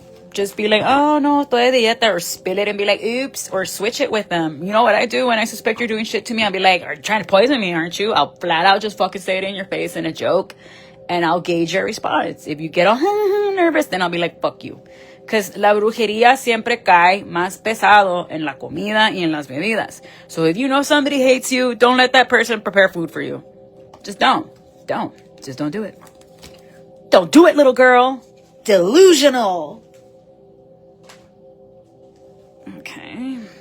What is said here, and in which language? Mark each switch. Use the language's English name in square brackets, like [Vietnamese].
[English] Just be like, oh, [Spanish] no, estoy de dieta, [English] or spill it and be like, oops, or switch it with them. You know what I do when I suspect you're doing shit to me? I'll be like, are you trying to poison me, aren't you? I'll flat out just fucking say it in your face in a joke, and I'll gauge your response. If you get all nervous, then I'll be like, fuck you. Because [Spanish] la brujería siempre cae más pesado en la comida y en las bebidas. [English] So if you know somebody hates you, don't let that person prepare food for you. Just don't. Just don't do it. Don't do it, little girl. Delusional. Okay.